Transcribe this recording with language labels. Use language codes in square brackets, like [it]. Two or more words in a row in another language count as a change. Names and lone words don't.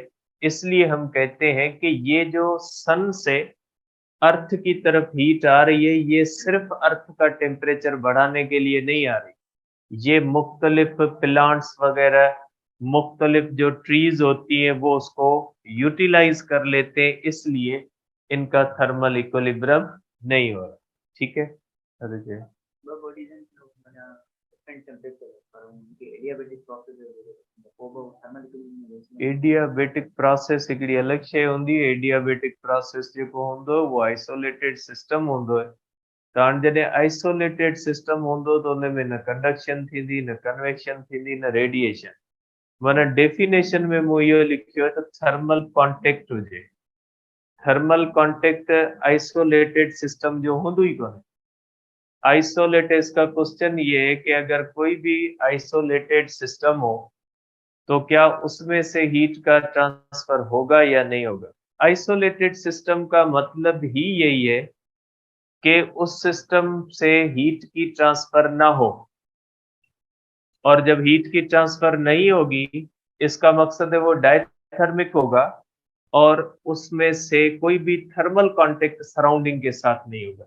[ur] اس لیے ہم کہتے ہیں کہ یہ جو سن سے ارتھ کی طرف ہیٹ آ رہی ہے یہ صرف ارتھ کا ٹمپریچر بڑھانے کے لیے نہیں آ رہی، یہ مختلف پلانٹس وغیرہ، مختلف جو ٹریز ہوتی ہیں وہ اس کو یوٹیلائز کر لیتے ہیں، اس لیے ان کا [en] thermal equilibrium [ur] نہیں ہو رہا. ٹھیک ہے, [sd] अरे जी [en] adiabatic process [sd] हिकिड़ी अलग शइ हूंदी। [en] adiabatic process [sd] जेको हूंदो वो [en] isolated system [sd] हूंदो आहे। त हाणे जॾहिं [en] isolated system [sd] हूंदो त उन में न कंडक्शन थींदी, न कन्वेक्शन थींदी, न रेडिएशन। माना डेफिनेशन में मूं इहो लिखियो आहे त [en] thermal contact [sd] हुजे। [en] thermal contact isolated system [sd] जो हूंदो ही कोन्हे। [ur] آئسولیٹڈ، اس کا کوئسچن یہ ہے کہ اگر کوئی بھی [en] isolated system [ur] ہو تو کیا اس میں سے ہیٹ کا ٹرانسفر ہوگا یا نہیں ہوگا. [en] isolated system [ur] کا مطلب ہی یہی ہے کہ اس سسٹم سے ہیٹ کی ٹرانسفر نہ ہو، اور جب ہیٹ کی ٹرانسفر نہیں ہوگی اس کا مقصد ہے وہ ڈائیتھرمک ہوگا اور اس میں سے کوئی بھی [en] thermal contact [ur] سراؤنڈنگ کے ساتھ نہیں ہوگا.